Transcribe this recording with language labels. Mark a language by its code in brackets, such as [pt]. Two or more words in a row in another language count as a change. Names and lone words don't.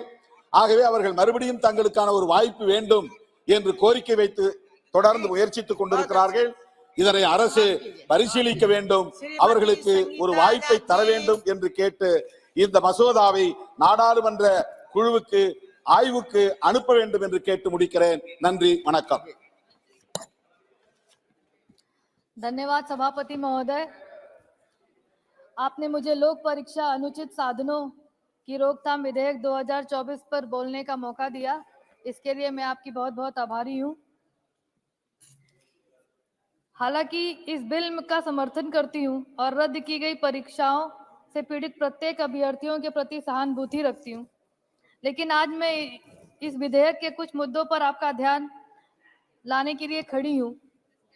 [ta] ஆகவே அவர்கள் மறுபடியும் தங்களுக்கான ஒரு வாய்ப்பு வேண்டும் என்று கோரிக்கை வைத்து தொடர்ந்து முயற்சித்துக் கொண்டிருக்கிறார்கள். இதனை அரசு பரிசீலிக்க வேண்டும், அவர்களுக்கு ஒரு வாய்ப்பை தர வேண்டும் என்று கேட்டு இந்த மசோதாவை நாடாளுமன்ற குழுவுக்கு ஆய்வுக்கு அனுப்ப வேண்டும் என்று கேட்டு முடிக்கிறேன். நன்றி, வணக்கம். [hi] धन्यवाद सभापति महोदय। आपने मुझे लोक परीक्षा अनुचित साधनों की रोकथाम विधेयक 2024 पर बोलने का मौका दिया, इसके लिए मैं आपकी बहुत बहुत आभारी हूं। हालांकि इस बिल का समर्थन करती हूं और रद्द की गई परीक्षाओं से पीड़ित प्रत्येक अभ्यर्थियों के प्रति सहानुभूति रखती हूं, लेकिन आज मैं इस विधेयक के कुछ मुद्दों पर आपका ध्यान लाने के लिए खड़ी हूं।